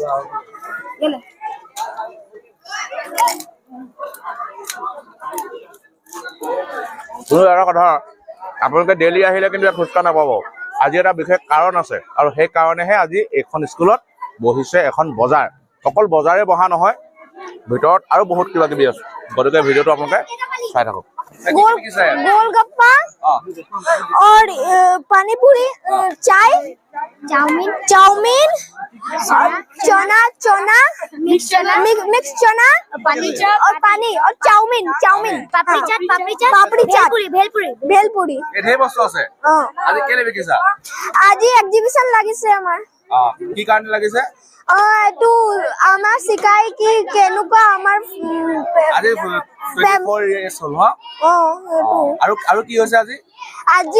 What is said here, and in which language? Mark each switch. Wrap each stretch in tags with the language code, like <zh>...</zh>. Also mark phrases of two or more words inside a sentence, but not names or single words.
<as>কোনো এটা কথা আপোনালোকে ডেইলি আহিলে কিন্তু ইয়াত ফুচকা নাপাব আজি এটা বিশেষ কাৰণ আছে আৰু সেই কাৰণেহে আজি এইখন স্কুলত বহিছে এখন বজাৰ অকল বজাৰে বহা নহয় ভিতৰত আৰু বহুত কিবা কিবি আছে গতিকে ভিডিঅ'টো আপোনালোকে চাই থাকক</as> <hi>गोलगप्पा और पानी पूरी चाय चाउमीन चना चना मिक्स चना और पानी और चाउमीन पापड़ी चाट भेलपुरी</hi> <as>এই ধেৰ বস্তু আছে আজি কেলে বিকিছা আজি এক্সিবিশন লাগিছে আমাৰ কি কাৰণে লাগিছে এইটো আমাৰ শিকাই কি কেনেকুৱা আমাৰ আজি 24 years হ'ল হা আৰু কি হৈছে আজি</as>